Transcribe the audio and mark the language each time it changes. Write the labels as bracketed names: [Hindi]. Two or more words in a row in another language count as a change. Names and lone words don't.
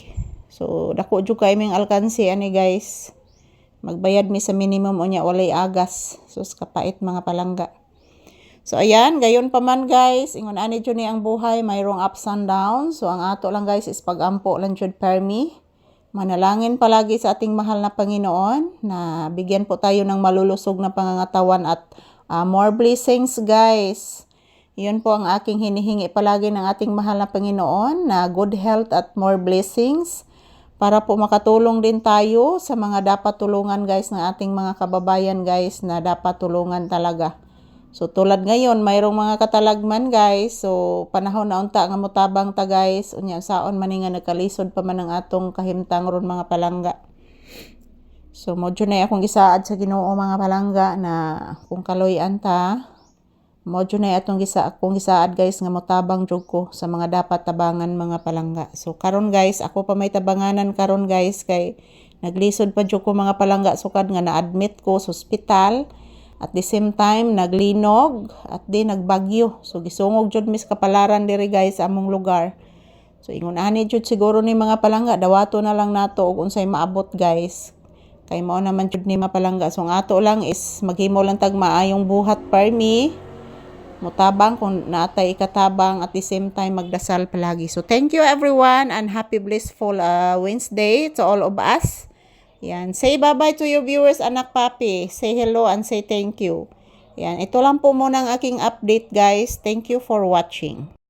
[Cebuano] So dako jud kay ming alkansi ani guys. Magbayad mi sa minimum unya walay agas. Sus kapait mga palangga. [Filipino] So ayan, gayon pa man [Cebuano] guys, ingon ani jud ni ang buhay, mayroong [English] ups and downs. [Cebuano] So ang ato lang guys is pag-ampo lang jud permi. [Filipino] Manalangin palagi sa ating mahal na Panginoon na bigyan po tayo ng malulusog na pangangatawan at [English] more blessings [Filipino] guys. Iyon po ang aking hinihingi palagi ng ating mahal na Panginoon na [English] good health [Filipino] at [English] more blessings [Filipino] para po makatulong din tayo sa mga dapat tulungan guys ng ating mga kababayan guys na dapat tulungan talaga. So tulad ngayon, mayroong mga katalagman guys. [Cebuano] So panahon na unta nga motabang ta guys. Unya saon man nga nagkalisod pa man ang atong kahimtang ron mga palangga. So modyo na akong gisaad sa Ginoo mga palangga na kung kaloy-an ta, modyo na akong gisaad guys nga motabang jud ko sa mga dapat tabangan mga palangga. So karon guys, ako pa may tabanganan karon guys kay naglisod pa jud ko mga palangga sukad nga na-admit ko sa ospital. [English] At the same time, [Cebuano] naglinog at di nagbagyo. So, gisungog jud mis kapalaran diri guys among lugar. So, ingon ani jud siguro ni mga palangga, dawato na lang nato og unsay maabot guys. Kay mao naman jud ni mga palangga. So, ang ato lang is maghimo lang tag maayong buhat permi. Mutabang kung naatay ikatabang [English] at the same time [Cebuano] magdasal palagi. [English] So, thank you everyone and happy blissful Wednesday to all of us. Yan. Say bye-bye to your viewers, anak Papi. Say hello and say thank you. Yan. [Filipino] Ito lang po muna ang aking update, guys. [English] Thank you for watching.